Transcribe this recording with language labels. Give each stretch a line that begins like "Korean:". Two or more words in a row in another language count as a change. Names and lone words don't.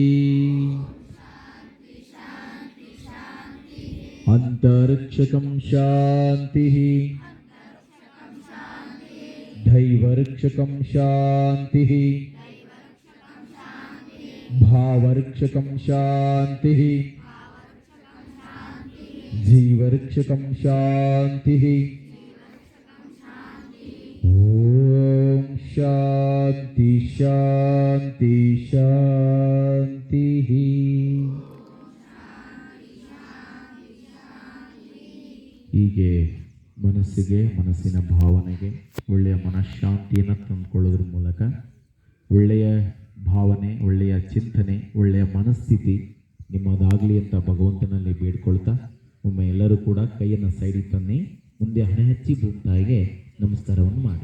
Sanskrit: अंतरिक्षकं शांति दैवर्क्षकं शांति भावर्क्षकं शांति जीवर्क्षकं शांति ओम शांति शांति शांति
Kannada: ಹೀಗೆ ಮನಸ್ಸಿಗೆ ಮನಸ್ಸಿನ ಭಾವನೆಗೆ ಒಳ್ಳೆಯ ಮನಃಶಾಂತಿಯನ್ನು ತಂದುಕೊಳ್ಳೋದ್ರ ಮೂಲಕ ಒಳ್ಳೆಯ ಭಾವನೆ ಒಳ್ಳೆಯ ಚಿಂತನೆ ಒಳ್ಳೆಯ ಮನಸ್ಥಿತಿ ನಿಮ್ಮದಾಗಲಿ ಅಂತ ಭಗವಂತನಲ್ಲಿ ಬೇಡ್ಕೊಳ್ತಾ ಒಮ್ಮೆ ಎಲ್ಲರೂ ಕೂಡ ಕೈಯನ್ನು ಸೈಡಿಗೆ ತನ್ನಿ ಮುಂದೆ ಹಣೆ ಹಚ್ಚಿ ಭೂಮಿತಾಯಿಗೆ ನಮಸ್ಕಾರವನ್ನು ಮಾಡಿ.